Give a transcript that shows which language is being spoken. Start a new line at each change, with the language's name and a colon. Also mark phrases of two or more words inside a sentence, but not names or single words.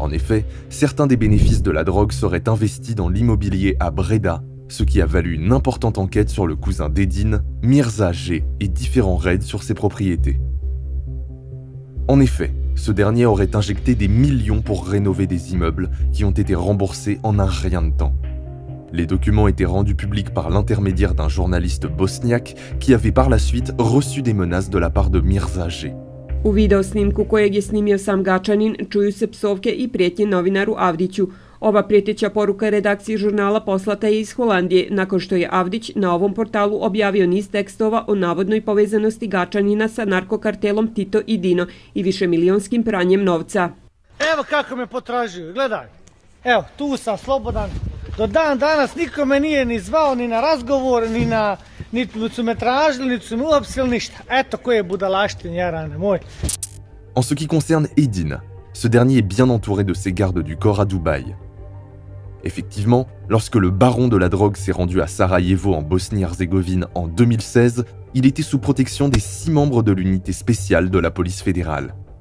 French: En effet, certains des bénéfices de la drogue seraient investis dans l'immobilier à Breda, ce qui a valu une importante enquête sur le cousin d'Edin, Mirza G, et différents raids sur ses propriétés. En effet, ce dernier aurait injecté des millions pour rénover des immeubles qui ont été remboursés en un rien de temps. Les documents étaient rendus publics par l'intermédiaire d'un journaliste bosniaque qui avait par la suite reçu des menaces de la part de Mirza G.
Bosnian: U video snimku kojeg je snimio sam Gačanin čuju se psovke i prijetnje novinaru Avdiću. Ova prijeteća poruka redakciji žurnala poslata je iz Holandije, nakon što je Avdić na ovom portalu objavio niz tekstova o navodnoj povezanosti Gačanina sa narkokartelom Tito i Dino i višemilijonskim pranjem novca. Evo kako me potražuju, gledaj. Evo, tu sam slobodan. Do dan danas niko me nije ni zvao ni na razgovor, niti su me tražili, niti su me uopsili, ništa. Eto koje budalaštine, jarane moj.
French: En ce qui concerne Edin, ce dernier est bien entouré de ses gardes du corps à Dubaï. Effectivement, lorsque le baron de la drogue s'est rendu à Sarajevo en Bosnie-Herzégovine en 2016, il était sous protection des 6 membres de l'unité spéciale de la police fédérale.